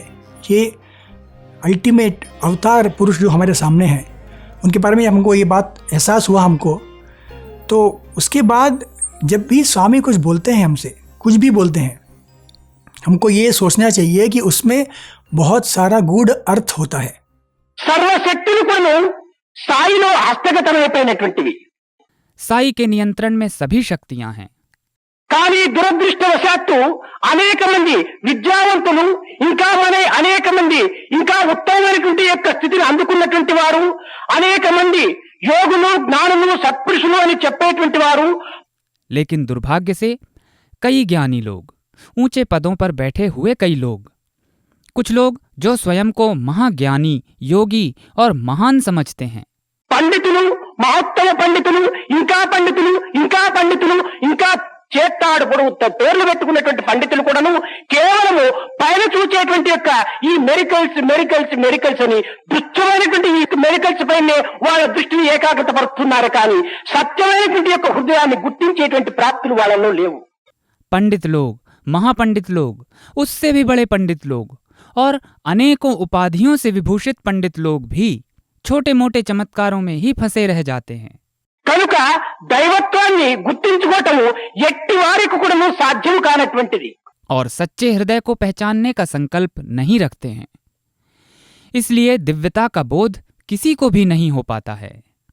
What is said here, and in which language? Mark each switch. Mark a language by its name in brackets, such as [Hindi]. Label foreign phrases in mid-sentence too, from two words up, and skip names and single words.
[Hindi] ये अल्टीमेट अवतार पुरुष जो हमारे सामने हैं, उनके बारे में हमको ये बात एहसास हुआ हमको। तो उसके बाद जब भी स्वामी कुछ बोलते हैं, हमसे कुछ भी बोलते हैं, हमको ये सोचना चाहिए कि उसमें बहुत सारा गूढ़ अर्थ होता है। [Telugu] సర్వశక్తులు కూడా సాయిలో హస్తగతమైపోయినటువంటివి। [Hindi] साई के नियंत्रण में सभी शक्तियां हैं, [Telugu] కానీ దురదృష్టవశాత్తు అనేక మంది విద్యావంతులు, ఇంకా అనేక మంది ఇంకా ఉత్తమమైనటువంటి యొక్క స్థితిని అందుకున్నటువంటి వారు, అనేక మంది యోగులు, జ్ఞానులు, సత్పురుషులు అని చెప్పేటువంటి వారు, [Hindi] लेकिन दुर्भाग्य से कई ज्ञानी लोग, ऊंचे पदों पर बैठे हुए कई लोग, कुछ लोग जो स्वयं को महाज्ञानी, योगी और महान समझते हैं, [Telugu] పండితులు, మహత్తమ పండితులు, ఇంకా పండితులు, ఇంకా పండితులు, ఇంకా చేత్తాడు పొడవు పేర్లు పెట్టుకున్నటువంటి పండితులు కూడాను కేవలము పైన చూచేటువంటి యొక్క ఈ మెరికల్స్ అని దుష్టమైనటువంటి ఈ మెరికల్స్ పైనే వాళ్ళ దృష్టిని ఏకాగ్రత పరుస్తున్నారు, కానీ సత్యమైనటువంటి యొక్క హృదయాన్ని గుర్తించేటువంటి ప్రాప్తులు వాళ్ళలో లేవు। [Hindi] पंडित लोग, महापंडित लोग, उससे भी बड़े पंडित लोग और अनेकों उपाधियों से विभूषित पंडित लोग भी छोटे मोटे चमत्कारों में ही फंसे रह जाते हैं। [Telugu] కనుక దైవత్వాన్ని గుర్తించుకోవటము ఎట్టి వారికి కూడా సాధ్యం కానటువంటిది। [Hindi] और सच्चे हृदय को पहचानने का संकल्प नहीं रखते हैं। इसलिए दिव्यता का बोध किसी को भी नहीं हो पाता है।